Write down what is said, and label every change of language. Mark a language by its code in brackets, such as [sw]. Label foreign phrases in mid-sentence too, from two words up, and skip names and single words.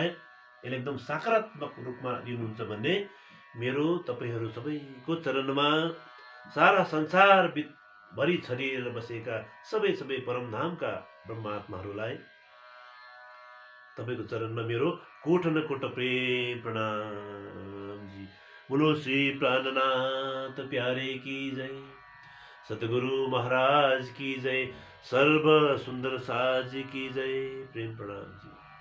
[ne] यसले एकदम सकारात्मक रूपमा लिनुहुन्छ भन्ने मेरो तपाईँहरू सबैको चरणमा सारा संसार भरि छरिएर बसेका सबै परमधामका ब्रह्मात्माहरूलाई तपाईँको चरणमा मेरो कोट न कोट प्रेम प्रणाम जी। [hi] बोलो श्री प्राणनाथ प्यारे की जय, सतगुरु महाराज की जय, सर्व सुंदर साज की जय। [ne] प्रेम प्रणाम जी।